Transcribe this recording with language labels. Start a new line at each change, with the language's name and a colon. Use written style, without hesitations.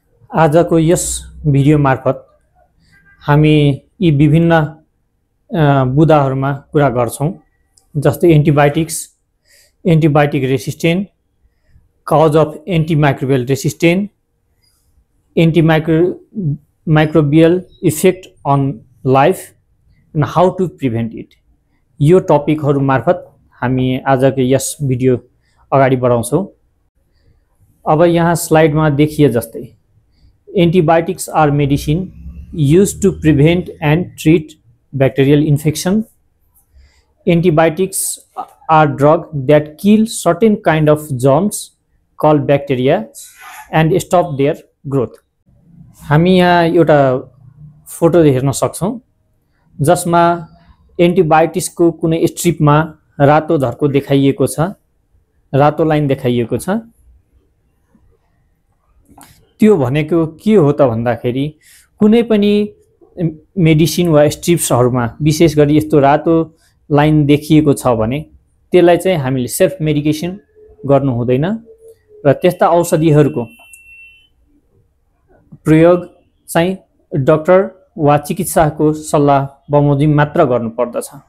Nepali: आजको यस भिडियो मार्फत हामी यी विभिन्न बुदाहरूमा कुरा गर्छौं, जस्तै antibiotics, antibiotic resistant,
English: cause of antimicrobial resistance, antimicrobial effect on life, and how to prevent it।
Nepali: यो टपिकहरु मार्फत हामी आजको यस भिडियो अगाडि बढाउँछौं। अब यहाँ स्लाइडमा देखिए जस्तै
English: Antibiotics are medicine used to prevent and treat bacterial infection। Antibiotics are drugs that kill certain kind of germs called bacteria and stop their growth।
Nepali: हामी यहाँ एउटा फोटो हेर्न सक्छौं जसमा एन्टिबायोटिक्सको कुनै स्ट्रिपमा रातो धर्को देखाइएको छ, रातो लाइन देखाइएको छ। त्यो भनेको के हो त भन्दाखेरि कुनै पनि मेडिसिन वा स्ट्रिप्सहरुमा विशेष गरी यस्तो रातो लाइन देखिएको छ भने त्यसलाई चाहिँ हामीले सेल्फ मेडिकेसन गर्नु हुँदैन र त्यस्ता औषधिहरुको प्रयोग चाहिँ डाक्टर वा चिकित्सकको सल्लाह बमोजिम मात्र गर्नु पर्दछ।